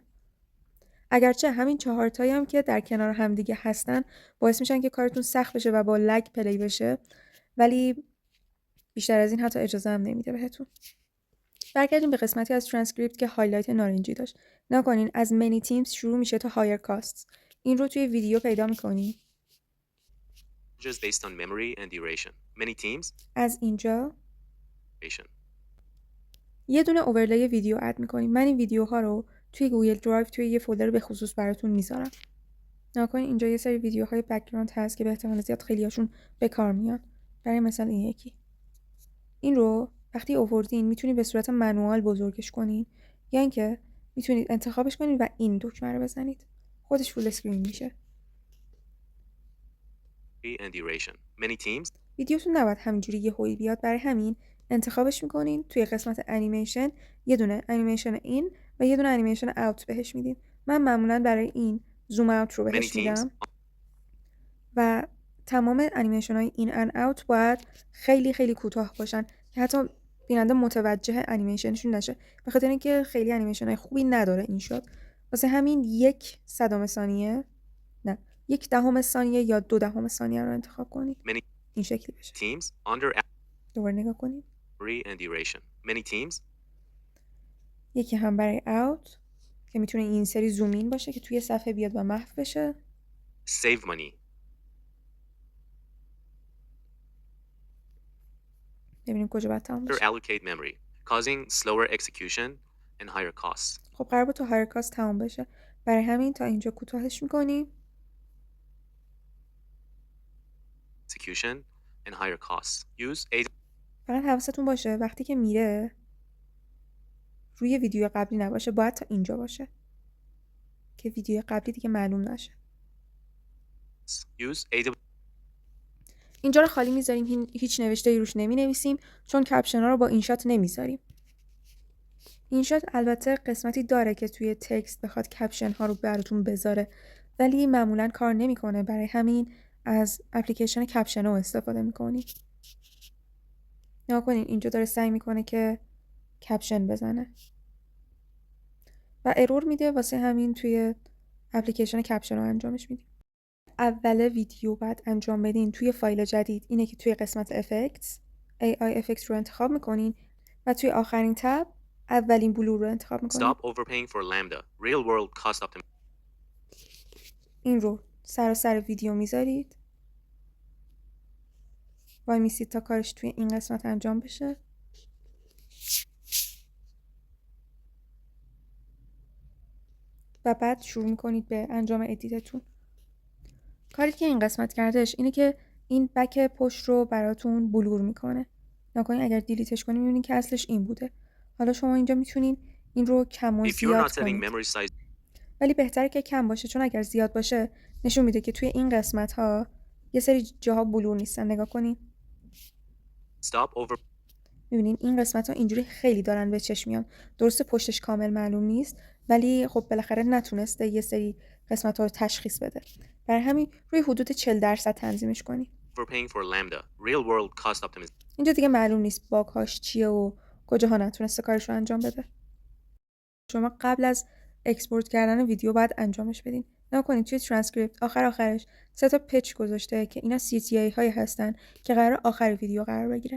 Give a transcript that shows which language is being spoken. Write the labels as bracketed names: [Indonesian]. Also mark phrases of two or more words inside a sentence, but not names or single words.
[Persian] اگرچه همین 4 تایی هم که در کنار هم دیگه هستن باعث میشن که کارتون سخت بشه و با لگ پلی بشه، ولی بیشتر از این حتی اجازه هم نمیده بهتون. برگردیم به قسمتی از ترانسکریپت که هایلایت نارنجی داشت. نکنین از [English] many teams [Persian] شروع میشه تا [English] higher costs. [Persian] این رو توی ویدیو پیدا میکنین. [English] Just based on memory and duration. Many teams. [Persian] از اینجا [English] Duration. [Persian] یه دونه [English] overlay video [Persian] اد میکنیم. من این ویدیوها رو توی گوگل درایو توی یه فولدر به خصوص براتون میذارم. نکنین اینجا یه سری ویدیوهای بک‌گراند هست که به احتمال زیاد خیلیاشون به کار میان. برای مثال این یکی. این رو وقتی آوردین میتونید به صورت منوال بزرگش کنین یا اینکه میتونید انتخابش کنین و این دکمه رو بزنید. خودش [English] full screen [Persian] میشه. [English] And duration. Many teams. [Persian] ویدیوتون نباید همینجوری یهویی بیاد، برای همین انتخابش میکنین. توی قسمت انیمیشن یه دونه [English] animation in [Persian] و یه دونه [English] animation out [Persian] بهش میدین. من معمولا برای این [English] zoom out [Persian] رو بهش میدم و تمام انیمیشن های [English] in and out [Persian] باید خیلی خیلی کوتاه باشن که حتی بیننده متوجه انیمیشنشون نشه، به خاطر اینکه خیلی انیمیشن های خوبی نداره این شات. واسه همین 1/100 ثانیه، نه 1/10 ثانیه یا 2/10 ثانیه رو انتخاب کنید. این شکلی بشه. [English] Teams under. [Persian] دوباره نگاه کنید. [English] And duration. Many teams. [Persian] یکی هم برای اوت که میتونه این سری [English] zoom in [Persian] باشه که توی صفحه بیاد و محو بشه. [English] Save money. [Persian] ببینیم کجا باید تمام بشه. [English] Allocate memory, causing slower execution and higher costs. [Persian] خب قرار بود تا [English] higher cost [Persian] تمام بشه، برای همین تا اینجا کوتاهش میکنیم. [English] Execution and higher costs. Use a. [Persian] فقط حواستون باشه وقتی که میره روی ویدیو قبلی نباشه، باید تا اینجا باشه که ویدیو قبلی دیگه معلوم نشه. [English] Use a. [Persian] اینجا رو خالی میذاریم، هیچ نوشته‌ای روش نمینویسیم چون کپشن ها رو با این شات نمیذاریم. این شات البته قسمتی داره که توی تکست بخواد کپشن ها رو براتون بذاره، ولی معمولا کار نمیکنه، برای همین از اپلیکیشن کپشن ها استفاده میکنیم. نگاه کنین اینجا داره سعی میکنه که کپشن بزنه و ارور میده، واسه همین توی اپلیکیشن کپشن ها انجامش میدیم. اول ویدیو بعد انجام بدین توی فایل جدید اینه که توی قسمت افکتس [English] AI Effects [Persian] رو انتخاب میکنین و توی آخرین تب اولین بلور رو انتخاب میکنین. [English] Stop overpaying for lambda. Real world cost optimization. [Persian] این رو سر ویدیو میذارید، وای میسید تا کارش توی این قسمت انجام بشه. و بعد شروع میکنید به انجام ادیتتون. کاری که این قسمت کردش اینه که این بک پشت رو براتون بلور میکنه. نکنین اگر دیلیتش کنیم می‌بینین که اصلش این بوده. حالا شما اینجا میتونین این رو کم و [English] If you're [Persian] زیاد [English] not setting [Persian] کنید. [English] memory size [Persian] ولی بهتره که کم باشه، چون اگر زیاد باشه نشون میده که توی این قسمت ها یه سری جاها بلور نیستن. نگاه کنین. [English] stop over [Persian] میبینین این قسمت ها اینجوری خیلی دارن به چشم میان. درسته پشتش کامل معلوم نیست، ولی خب بالاخره نتونسته یه سری قسمت ها رو تشخیص بده. برای همین روی حدود 40% تنظیمش کنین. [English] overpaying for lambda. Real world cost optimization. [Persian] اینجا دیگه معلوم نیست باگ‌هاش چیه و کجاها نتونسته کارش رو انجام بده. شما قبل از اکسپورت کردن ویدیو باید انجامش بدین. نکنید توی ترانسکریپت آخرش 3 تا پچ گذاشته که اینا CTA هایی هستن که قرار آخر ویدیو قرار بگیره.